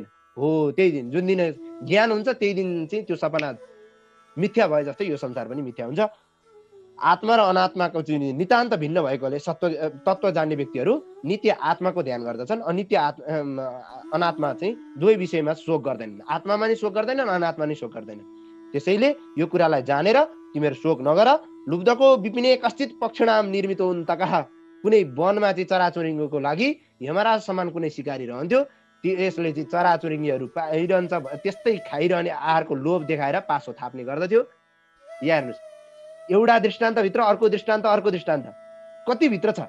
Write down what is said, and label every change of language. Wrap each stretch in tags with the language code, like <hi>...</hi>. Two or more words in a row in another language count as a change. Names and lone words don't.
<ne>हो, त्यही दिन जुन दिन ज्ञान हुन्छ त्यही दिन चाहिँ त्यो सपना मिथ्या भए जस्तै यो संसार पनि मिथ्या हुन्छ। आत्मा र अनात्माको चाहिँ नितान्त भिन्न भएकोले तत्त्व जान्ने व्यक्तिहरू नित्य आत्माको ध्यान गर्दछन्। अनित्य अनात्मा चाहिँ दुवै विषयमा शोक गर्दैनन्। आत्मामा नि शोक गर्दैनन्, अनात्मा नि शोक गर्दैनन्। त्यसैले यो कुरालाई जानेर तिमीहरू शोक नगर।</ne> <sa>लुब्धको विपिने कश्चित पक्षिणाम निर्मित हुन्तकः।</sa> <ne>कुनै वनमा चाहिँ चराचुरुङ्गीको लागि यमराज समान कुनै सिकारी रहन्थ्यो। यसले चाहिँ चराचुरुङ्गीहरू पाइरहन्छ, त्यस्तै खाइरहने आहारको लोभ देखाएर पासो थाप्ने गर्दथ्यो। यहाँ हेर्नुहोस्, एउटा दृष्टान्तभित्र अर्को दृष्टान्त, अर्को दृष्टान्त कति भित्र छ।</ne>